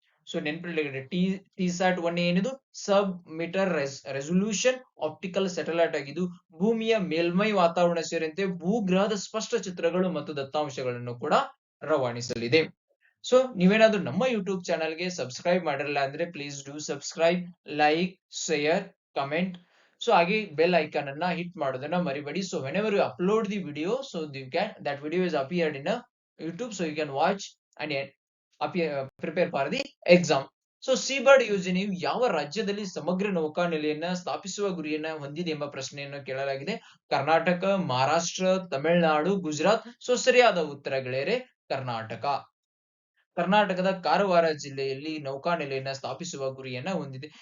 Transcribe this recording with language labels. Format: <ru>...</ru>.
<kn>So ನೆನಪಿಡಿ, TSAT-1 ಏನಿದು ಸಬ್ metre resolution optical satellite ಆಗಿದ್ದು ಭೂಮಿಯ ಮೇಲ್ಮೈ ವಾತಾವರಣ ಸೇರಿದಂತೆ ಭೂಗ್ರಹದ ಸ್ಪಷ್ಟ ಚಿತ್ರಗಳು ಮತ್ತು ದತ್ತಾಂಶಗಳನ್ನು ಕೂಡ ರವಾನಿಸಲಿದೆ. ಸೊ ನೀವೇನಾದ್ರೂ ನಮ್ಮ ಯೂಟ್ಯೂಬ್ ಚಾನಲ್ಗೆ ಸಬ್ಸ್ಕ್ರೈಬ್ ಮಾಡಿರಲ್ಲ ಅಂದ್ರೆ</kn> <en>Please do subscribe, like, share, comment.</en> <kn>So ಹಾಗೆ ಬೆಲ್ ಐಕಾನ್ ಅನ್ನ ಹಿಟ್ ಮಾಡೋದನ್ನ ಮರಿಬೇಡಿ.</kn> <en>So whenever you upload the video, so that video is appeared in a YouTube, so you can watch and prepare for the exam.</en> <kn>So Seabird ಯೋಜನೆಯು ಯಾವ ರಾಜ್ಯದಲ್ಲಿ ಸಮಗ್ರ ನೌಕಾನೆಲೆಯನ್ನ ಸ್ಥಾಪಿಸುವ ಗುರಿಯನ್ನ ಹೊಂದಿದೆ ಎಂಬ ಪ್ರಶ್ನೆಯನ್ನು ಕೇಳಲಾಗಿದೆ. ಕರ್ನಾಟಕ, ಮಹಾರಾಷ್ಟ್ರ, ತಮಿಳುನಾಡು, ಗುಜರಾತ್. ಸೊ ಸರಿಯಾದ ಉತ್ತರ ಗೆಳೆಯರೆ ಕರ್ನಾಟಕ. ಕರ್ನಾಟಕದ ಕಾರವಾರ ಜಿಲ್ಲೆಯಲ್ಲಿ ನೌಕಾನೆಲೆಯನ್ನ ಸ್ಥಾಪಿಸುವ ಗುರಿಯನ್ನ ಹೊಂದಿದೆ.</kn>